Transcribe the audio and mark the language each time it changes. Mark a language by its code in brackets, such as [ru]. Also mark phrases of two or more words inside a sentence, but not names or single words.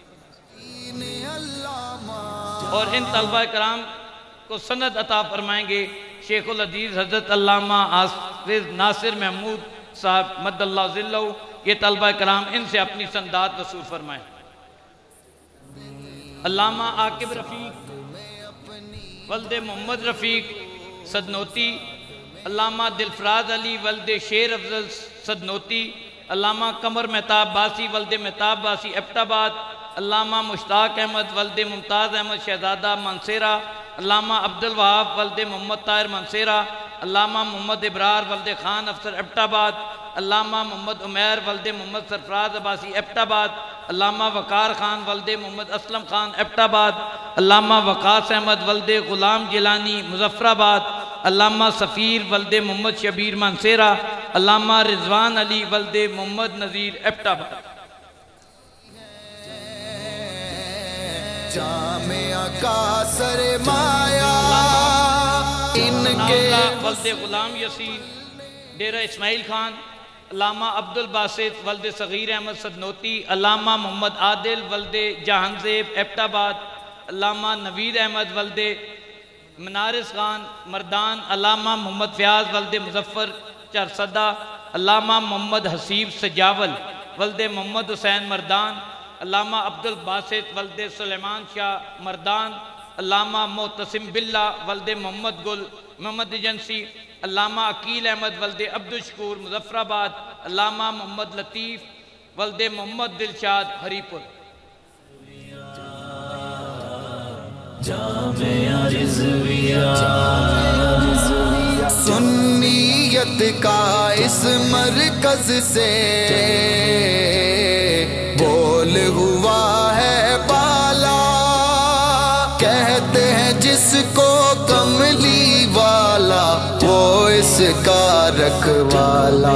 [ur] اور ان طلبہ کرام کو سند عطا فرمائیں گے شیخ العزیز حضرت علامہ حافظ ناصر محمود صاحب مدّ اللہ ظلہ. یہ طلبہ کرام ان سے اپنی سندات وصول فرمائیں. علامہ عاقب رفیق ولدِ محمد رفیق سدنوتی، علامہ دلفراز علی ولدِ شیر افضل سدنوتی، علامہ قمر مہتاب باسی ولدِ مہتاب باسی ایبٹ آباد، علامہ مشتاق احمد ولدِ ممتاز احمد شہزادہ مانسہرہ، علامہ عبدالوہاب ولدِ محمد طاہر مانسہرہ، علامہ محمد ابرار ولدِ خان افسر ایبٹ آباد، علامہ محمد عمیر ولدِ محمد سرفراز عباسی ایبٹ آباد، علامہ وقار خان ولدِ محمد اسلم خان ایبٹ آباد، علامہ وقاص احمد ولدِ غلام جیلانی مظفرآباد، علامہ سفیر ولدِ محمد شبیر مانسہرہ، علامہ رضوان علی ولدِ محمد نذیر ایبٹ آباد. جامعہ کا سرمایہ ان کے ولدِ غلام یاسر ڈیرہ اسماعیل خان، علامہ عبدالباسط ولدِ صغیر احمد سدنوتی، علامہ محمد عادل ولدِ جہانزیب ایبٹ آباد، علامہ نوید احمد ولدِ منارس خان مردان، علامہ محمد فیاض ولدِ مظفر چارسدہ، علامہ محمد حسیب سجاول ولدِ محمد حسین مردان، علامہ عبدالباسط ولدِ سلیمان شاہ مردان، علامہ معتصم باللہ ولدِ محمد گل محمد ایجنسی، علامہ عقیل احمد ولدِ عبدالشکور مظفرآباد، علامہ محمد لطیف ولدِ محمد دلشاد ہری پور. سنیت کا اس مرکز سے بول ہوا ہے بالا، کہتے ہیں جس کو کملی والا وہ اس کا رکھوالا.